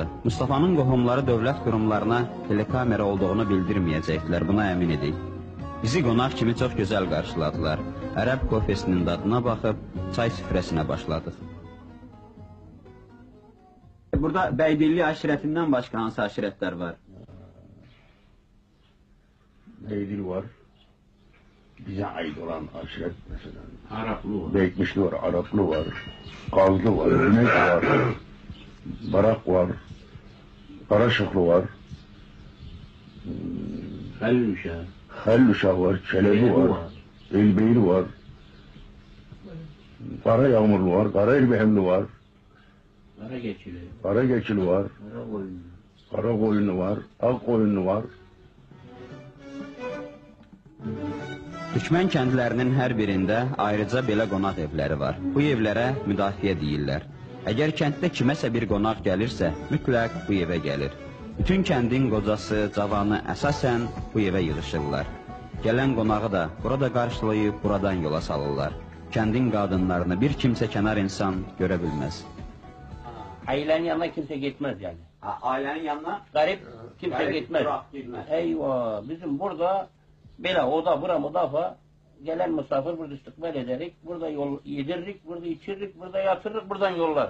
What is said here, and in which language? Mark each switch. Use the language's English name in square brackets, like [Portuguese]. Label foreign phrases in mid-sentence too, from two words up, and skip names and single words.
[Azerbaijani] Mustafa'nın qohumları dövlət qurumlarına telekamera olduğunu bildirməyəcəkdilər, buna əmin idik. Bizi qonaq kimi çox gözəl qarşıladılar. Ərəb kofesinin dadına baxıb çay süfrəsinə başladıq. Burada Bəydilli aşirətindən başqa hansı aşirətlər var? [Turkish] Beydil var. Bize ait olan aşiret mesela. Araplı var. Bekmişli var, Araplı var, Gazlı var, Örnek var, Barak var, Karaşıklı var, Helluşah var, Çelebi var, Elbeyli var, Kara Yağmurlu var, Kara Elbehemli var, Kara Geçili var, Kara Koyunlu var, Ak Koyunlu var. [Azerbaijani] Türkmen kəndlərinin hər birində ayrıca belə qonaq evləri var. Bu evlərə müdafiə deyirlər. Əgər kənddə kiməsə bir qonaq gəlirsə, mütləq bu evə gəlir. Bütün kəndin qocası, cavanı əsasən bu evə yığışırlar. Gələn qonağı da burada qarşılayıb buradan yola salırlar. Kəndin qadınlarını bir kimsə kənar insan görə bilməz. [Turkish] Ailenin yanına kimse gitmez yani. [Azerbaijani] Ailənin yanına? [Turkish] Garip kimse gitmez. Eyvah, bizim burada böyle oda bura müdafaa, gelen misafir burada istikbal ederek, burada yol yediririk, burada içiririk, burada yatırırık, buradan yollar.